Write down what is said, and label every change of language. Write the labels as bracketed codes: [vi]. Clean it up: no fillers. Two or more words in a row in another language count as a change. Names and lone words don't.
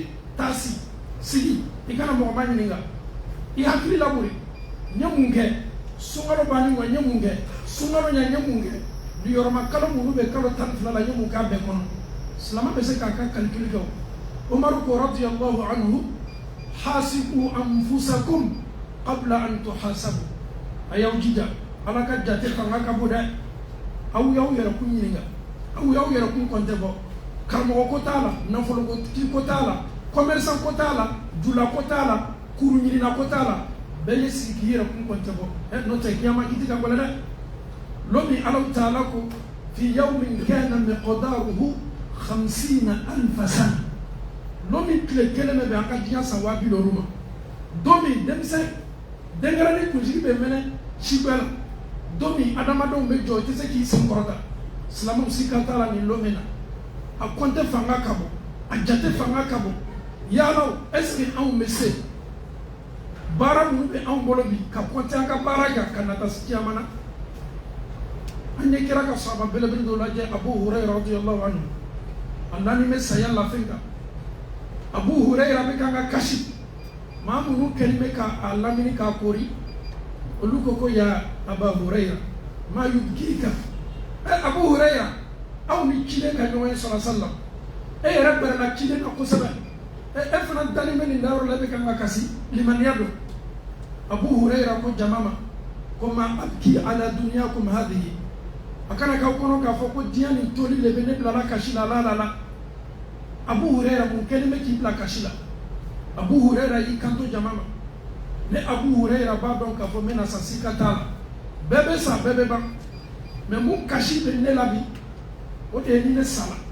[bm] taa sigi i kana mɔgɔ ma ɲininka i hakili labori n ye mun kɛ sunkalo bannen kɔ n ye mun kɛ sunkalo ɲɛ n ye mun kɛ niyɔrɔma kalo minnu bɛ kalo 12 la n ye mun k'a bɛɛ kɔnɔ silamɛ bɛ se k'a ka calcul kɛ o umaru ko [ar] رضي الله عنه حاسبوا أنفسكم قبل أن تحاسبوا [bm] a y'aw jija ala ka jate fanga ka bon dɛ aw y'aw yɛrɛ kun ɲininka aw y'aw yɛrɛ kun kɔntɛ bɔ karamɔgɔ ko t'a la nafolotigi ko t'a la commerçant ko t'a la jula ko t'a la kuru ɲinina ko t'a la bɛɛ ye sigi k'i yɛrɛ kun kɔntɛ bɔ n'o tɛ kiyama i tɛ ka gɛlɛn dɛ lomi alaw taala ko [ar] في يوم كان مقداره 50,000 سنة [bm] lomi tile kelen bɛ bɛn an ka diɲɛ san 70,000 ma don min denmisɛn denkɛrɛnin kunsigi bɛ mɛnɛ sibɛ la don min adamadenw bɛ jɔ i tɛ se k'i sen kɔrɔta silamɛw si kan t'a la nin lomi na a kɔntɛ fanga ka bon a jate fanga ka bon yalaw [fr] est-ce que [bm] anw bɛ se baara minnu bɛ anw bolo bi ka kɔntɛ an ka baara kan ka nata kiyama na an ye kira ka sahaba belebele dɔ lajɛ Abu Hurayra [ar] رضي الله عنه [bm] a naani bɛ saya lafɛn kan Abu Hurayra bɛ kan ka kasi maa minnu kɛlen bɛ k'a lamini k'a kori olu ko [ar] يا أبو هريرة ما يبكيك أبو هريرة [bm] aw ni ciden ka ɲɔgɔn ye [ar] صلى الله عليه وسلم [bm] e yɛrɛ bɛrɛla ciden kan kosɛbɛ e fana dalen bɛ nin dayɔrɔ la e bɛ kan ka kasi limaniya don Abu Hurayra ko jama ma ko [ar] ما أبكي على دنياكم هذه [bm] a kana k'aw kɔnɔ k'a fɔ ko diɲɛ nin toli de bɛ ne bilala kasi la la Abu Hurayra mun kɛlen bɛ k'i bila kasi la Abu Hurayra y'i kanto jama ma ne Abu Hurayra b'a dɔn k'a fɔ n bɛna sa sika t'a la bɛɛ bɛ sa bɛɛ bɛ ban mais mun kasi bɛ ne la bi o de ye ni ne sala